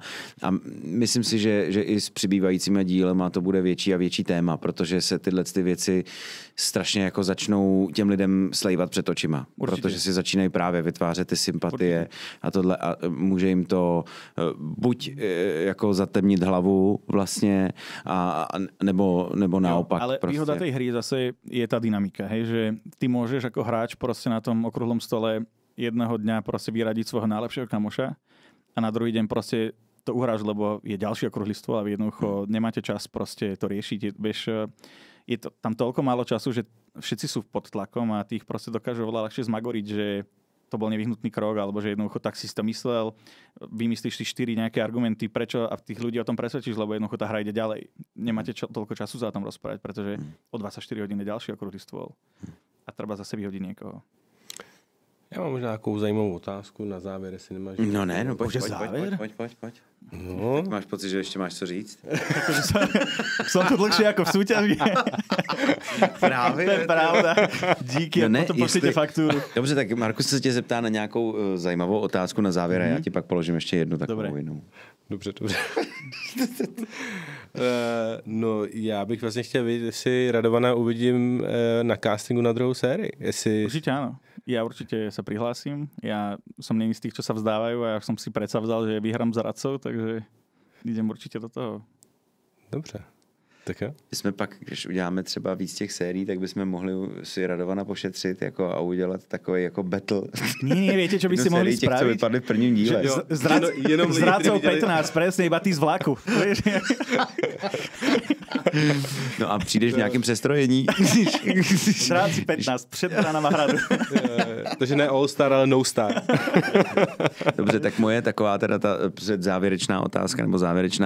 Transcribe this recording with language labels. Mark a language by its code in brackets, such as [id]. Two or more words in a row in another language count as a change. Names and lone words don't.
[cs] A myslím si, že i s přibývajícíma dílema to bude větší a větší téma, protože se tyhle ty věci strašně jako začnou těm lidem slejvat před očima. Určitě. Protože si začínají právě vytvářet ty sympatie. Určitě. A tohle a může jim to buď jako zatemnit hlavu vlastně, nebo naopak. Ale prostě. [sk] Výhoda tej hry zase je tá dynamika, hej, že ty môžeš ako hráč proste na tom okrúhlom stole jedného dňa proste vyradiť svojho najlepšieho kamoša a na druhý deň proste to uhráš, lebo je ďalší okrúhly stôl a jednoducho nemáte čas proste to riešiť. Je to tam toľko málo času, že všetci sú pod tlakom a tých proste dokážu oveľa ľahšie zmagoriť, že to bol nevyhnutný krok, alebo že jednoducho tak si to myslel, vymyslíš si 4 nejaké argumenty, prečo a tých ľudí o tom presvedčíš, lebo jednoducho tá hra ide ďalej. Nemáte toľko času za tom rozprávať, pretože o 24 hodín je ďalší okrúhly stôl. A treba zase vyhodiť niekoho. [cs] Já mám možná nějakou zajímavou otázku na závěr, jestli nemáš... No ne, no pojď. No. Máš pocit, že ještě máš co říct? [sk] Som tu dlhšie ako v súťaži. [cs] Právě. To je pravda. Díky, no ne, potom [sk] pošlite faktúru. [cs] Dobře, tak Markus se tě zeptá na nějakou zajímavou otázku na závěr a já ti pak položím ještě jednu takovou jinou. Dobře. No, já bych vlastně chtěl vidět, jestli Radovana uvidím na castingu na druhou sérii. [sk] Určite áno. Ja určite sa prihlásim. Ja som není z tých, čo sa vzdávajú a ja som si predsavzal, že vyhrám za radcov, takže idem určite do toho. [cs] Dobře. Tak jo. My jsme pak, když uděláme třeba víc těch sérií, tak bychom mohli si Radovana pošetřit jako, a udělat takový jako battle. [sk] Nie, viete, čo by si mohli spraviť? [cs] Co vypadli v prvním díle. [sk] Zradcov 15, presne, iba ty z vlaku. [cs] No a přijdeš v nějakém přestrojení. Zradci 15, před branama hradu. Takže ne [en] All Star, [cs] ale [en] No Star. [cs] Dobře, tak moje taková teda ta předzávěrečná otázka, nebo závěrečná.